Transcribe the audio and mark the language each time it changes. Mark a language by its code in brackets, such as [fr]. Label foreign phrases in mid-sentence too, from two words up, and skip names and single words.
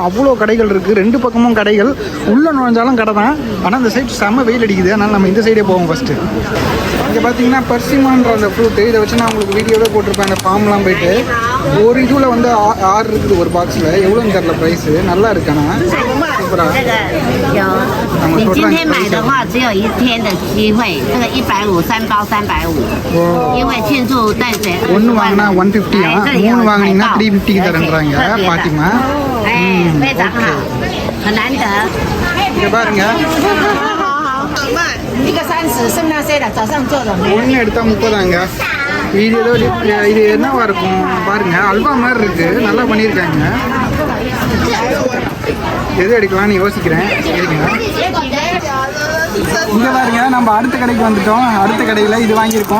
[ta] அவ்வளோ கடைகள் இருக்குது, 2 பக்கமும் கடைகள். உள்ளே நுழைஞ்சாலும் கடை தான். ஆனால் அந்த சைடு செம்ம வெயில் அடிக்குது, அதனால் நம்ம இந்த சைடே போவோம் ஃபஸ்ட்டு. இங்கே பார்த்தீங்கன்னா பர்சிமான்ற அந்த ஃப்ரூட்டு, இதை வச்சு நான் உங்களுக்கு வீடியோவே போட்டிருப்பேன். அந்த ஃபார்ம்லாம் போயிட்டு ஒரு இதில் வந்து 6 இருக்குது ஒரு பாக்ஸில். எவ்வளோன்னு தெரியல ப்ரைஸு. நல்லா இருக்கானா சூப்பராக. [zh] 你今天买的话，只有1天的机会。这个150 3包350，因为庆祝淡水 [ta] 1வாங்கினா 150 3 வாங்கினீங்கன்னா 350 தரேன்றாங்க பாட்டிமா. [zh] 非常好，很难得。 [ta] இங்கே பாருங்க, [zh] 一个30，剩那些的早上做的。 [ta] ஒன்று எடுத்தால் 30 இது என்னவா இருக்கும் பாருங்க. அல்வா மாதிரி இருக்கு, நல்லா பண்ணியிருக்காங்க. எது எடுக்கலாம்னு யோசிக்கிறேன். இங்கே பாருங்க, நம்ம அடுத்த கடைக்கு வந்துட்டோம். அடுத்த கடையில் இது வாங்கியிருக்கோம்.